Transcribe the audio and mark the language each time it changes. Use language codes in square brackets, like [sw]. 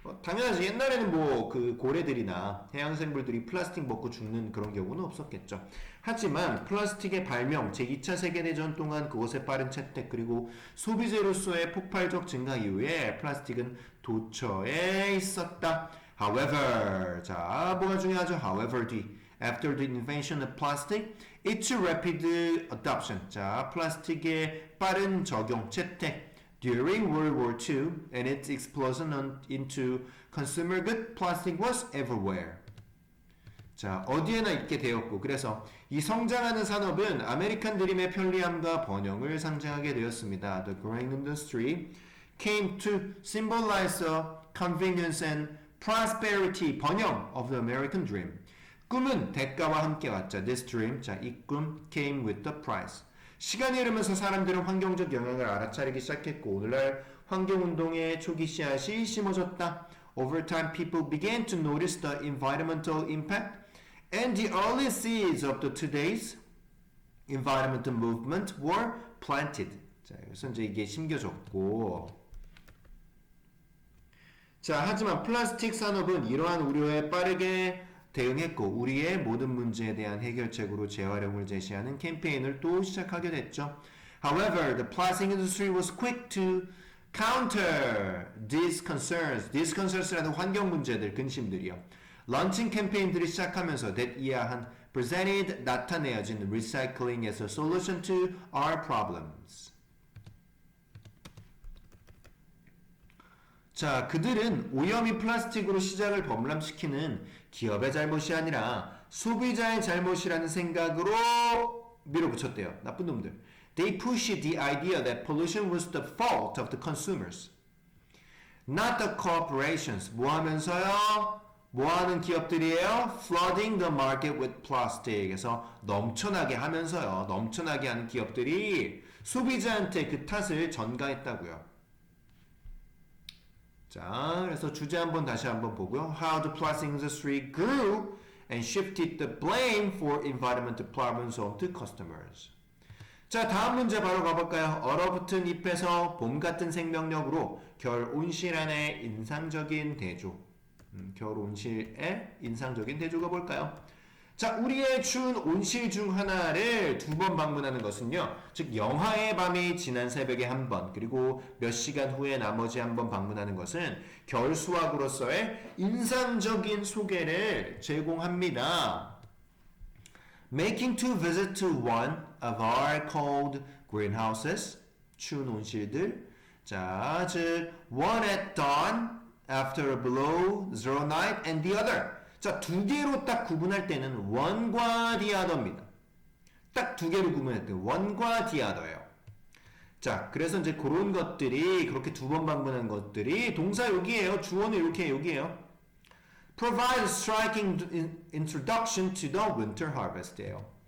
[ko] 당연하지. 옛날에는 그 고래들이나 해양생물들이 플라스틱 먹고 죽는 그런 경우는 없었겠죠. 하지만 플라스틱의 발명, 제2차 세계대전 동안 그것의 빠른 채택 그리고 소비재로서의 폭발적 증가 이후에 플라스틱은 도처에 있었다. [en] However, [ko] 자, 뭐가 중요하죠? [en] However, after the invention of plastic, its rapid adoption. [ko] 자, 플라스틱의 빠른 적용, 채택. [en] During World War II and its explosion into consumer good, plastic was everywhere. [ko] 자, 어디에나 있게 되었고 그래서 이 성장하는 산업은 아메리칸 드림의 편리함과 번영을 상징하게 되었습니다. [en] The growing industry came to symbolize the convenience and prosperity, [ko] 번영 [en] of the American dream. [ko] 꿈은 대가와 함께 왔죠. [en] This dream, [ko] 자, 이 꿈 [en] came with the price. [ko] 시간이 흐르면서 사람들은 환경적 영향을 알아차리기 시작했고 오늘날 환경운동의 초기 씨앗이 심어졌다. [en] Over time, people began to notice the environmental impact, and the early seeds of the today's environmental movement were planted. [ko] 자, 그래서 이제 이게 심겨졌고. 자, 하지만 플라스틱 산업은 이러한 우려에 빠르게 대응했고 우리의 모든 문제에 대한 해결책으로 재활용을 제시하는 캠페인을 또 시작하게 됐죠. [en] However, the plastic industry was quick to counter these concerns [ko] 라는 환경 문제들, 근심들이요. 런칭 캠페인들이 시작하면서 [en] that [ko] 이하한 [en] presented [ko] 나타내어진 [en] recycling as a solution to our problems. [ko] 자, 그들은 오염이 플라스틱으로 시장을 범람시키는 기업의 잘못이 아니라 소비자의 잘못이라는 생각으로 밀어붙였대요. 나쁜 놈들. [en] They pushed the idea that pollution was the fault of the consumers, not the corporations. [ko] 뭐 하면서요? 뭐 하는 기업들이에요? [en] Flooding the market with plastic. [ko] 그래서 넘쳐나게 하면서요. 넘쳐나게 하는 기업들이 소비자한테 그 탓을 전가했다고요. 자, 그래서 주제 한번 다시 한번 보고요. [en] How the plastic industry grew and shifted the blame for environmental problems onto customers. [ko] 자, 다음 문제 바로 가볼까요? 얼어붙은 잎에서 봄 같은 생명력으로 겨울 온실안의 인상적인 대조. 겨울 온실의 인상적인 대조가 뭘까요? 자, 우리의 추운 온실 중 하나를 2번 방문하는 것은요. 즉 영하의 밤이 지난 새벽에 한 번, 그리고 몇 시간 후에 나머지 한 번 방문하는 것은 겨울 수확으로서의 인상적인 소개를 제공합니다. [en] Making to visit to one of our cold greenhouses, [ko] 추운 온실들. 자, 즉 [en] one at dawn after a below zero night and the other. [ko] 자, 두 개로 딱 구분할 때는 one과 the other입니다. 딱 두 개로 구분할 때 one과 the other예요. 자, 그래서 이제 그런 것들이 그렇게 2번 방문한 것들이 동사 여기에요. 주어는 이렇게 여기에요. [en] Provide a striking introduction to the winter harvest예요.